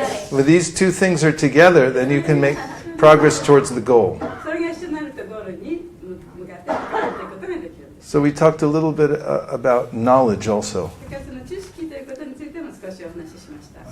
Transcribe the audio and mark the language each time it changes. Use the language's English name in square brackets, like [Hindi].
[English] When these two things are together, then you can make progress towards the goal. [Japanese] それが一緒になるとゴールに向かっていくことができるんです。 [English] So we talked a little bit about knowledge also. [Japanese] だからその知識ということについても少しお話ししました。